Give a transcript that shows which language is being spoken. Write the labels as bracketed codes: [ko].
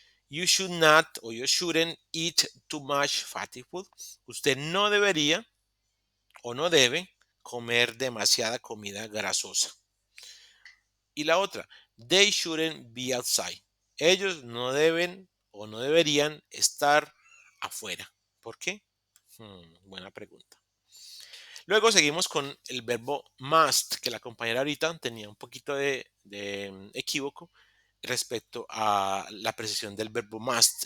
[en] You should not o you shouldn't eat too much fatty food. [es] Usted no debería o no debe comer demasiada comida grasosa. Y la otra, [en] they shouldn't be outside. [es] Ellos no deben o no deberían estar afuera. ¿Por qué? Buena pregunta. Luego seguimos con el verbo must, que la compañera ahorita tenía un poquito de equívoco respecto a la precisión del verbo must.